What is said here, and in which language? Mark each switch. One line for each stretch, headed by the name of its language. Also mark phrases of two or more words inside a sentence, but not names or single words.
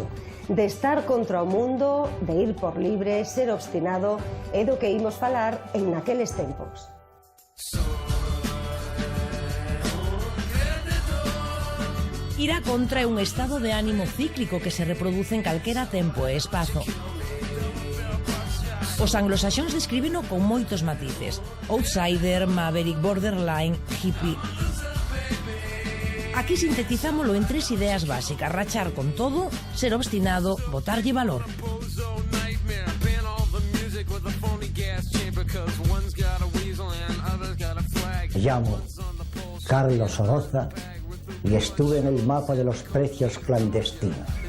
Galician: De estar contra o mundo, de ir por libre, ser obstinado, é do que imos falar en naqueles tempos. Ir a contra é un estado de ánimo cíclico que se reproduce en calquera tempo e espazo. Os anglosaxóns descríbeno con moitos matices:
English: outsider, maverick, borderline, hippie.
Galician: Aquí sintetizámolo en 3 ideas básicas: rachar con todo, ser obstinado, botarlle valor.
Spanish: Me llamo Carlos Oroza y estuve en el mapa de los precios clandestinos.